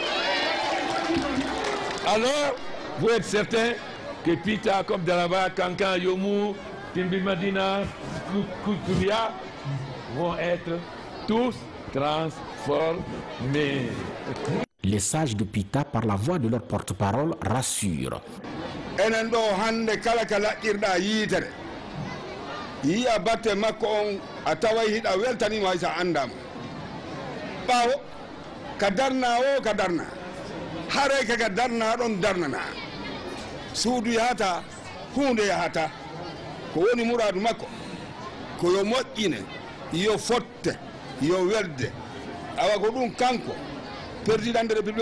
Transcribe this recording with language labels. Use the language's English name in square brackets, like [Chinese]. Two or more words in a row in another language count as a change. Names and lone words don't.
[French] Alors, vous êtes certains que Pita, comme Dalaba, Kankan, Yomu, Timbi Madina, Kukuria, vont être tous transformés. Les sages de Pita, par la voix de leur porte-parole, rassurent. [Fula] Enen ɗo hande kala ka laƴƴirɗa yiitere yiya batte makko on a taway hiɗa weltanima hay sa andama ɓaawo ka darna o ka darna haray kaka darna ɗon darnana suudu yahata hunde yahata ko woni muradu makko ko yo moƴƴine yo fotte yo welde awa ko ɗum kanko [French] président de république